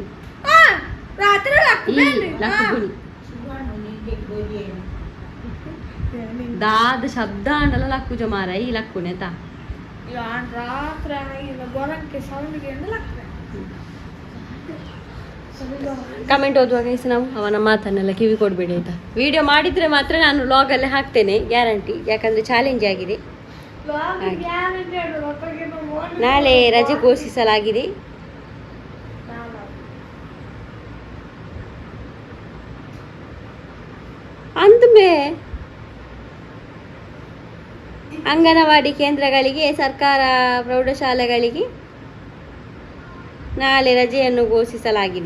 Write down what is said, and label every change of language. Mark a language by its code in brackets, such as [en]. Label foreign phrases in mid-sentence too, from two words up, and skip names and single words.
[tcy] ರಾತ್ರಿ ಲಕ್ಕುಣಿ ದಾದ ಶಬ್ದ ಅಂಡಲ ಲಕ್ಕುಜ ಮಾರ ಈ ಲಕ್ಕುಣಿ ಆಯ್ತಾ ರಾತ್ರಿ ಗೊರಕ್ಕೆ ಸೌಂಡ್ಗೆ ಲಕ್ರೆ [kn] ಕಮೆಂಟ್ ಓದುವಾಗ ನಾವು ಅವನ ಮಾತನ್ನೆಲ್ಲ ಕಿವಿ ಕೊಡಬೇಡಿ ಆಯ್ತಾ. ವಿಡಿಯೋ ಮಾಡಿದ್ರೆ ಮಾತ್ರ ನಾನು ವ್ಲಾಗಲ್ಲೇ ಹಾಕ್ತೇನೆ ಗ್ಯಾರಂಟಿ, ಯಾಕಂದ್ರೆ ಚಾಲೆಂಜ್ ಆಗಿದೆ. ನಾಳೆ ರಜೆ ಘೋಷಿಸಲಾಗಿದೆ. ಅಂದ್ಮೇ ಅಂಗನವಾಡಿ ಕೇಂದ್ರಗಳಿಗೆ, ಸರ್ಕಾರ ಪ್ರೌಢಶಾಲೆಗಳಿಗೆ ನಾಳೆ ರಜೆಯನ್ನು ಘೋಷಿಸಲಾಗಿದೆ.